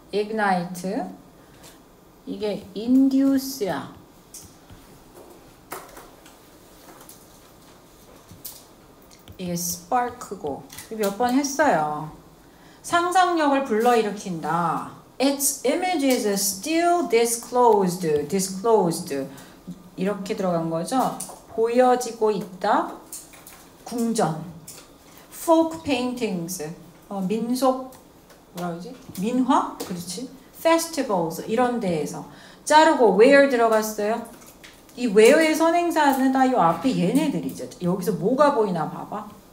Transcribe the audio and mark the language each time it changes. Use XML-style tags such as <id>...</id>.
<ko>ignite 이게 induce야. 이게 spark고 몇 번 했어요. 상상력을 불러일으킨다.</ko> <en>Its images are still disclosed</en> <ko>이렇게 들어간 거죠. 보여지고 있다. 궁전 folk paintings 민속 뭐라 그러지? 민화? 그렇지. festivals 이런 데에서 자르고 where 들어갔어요? 이 where의 선행사는 다 이 앞에 얘네들이죠. 여기서 뭐가 보이나 봐봐.</ko>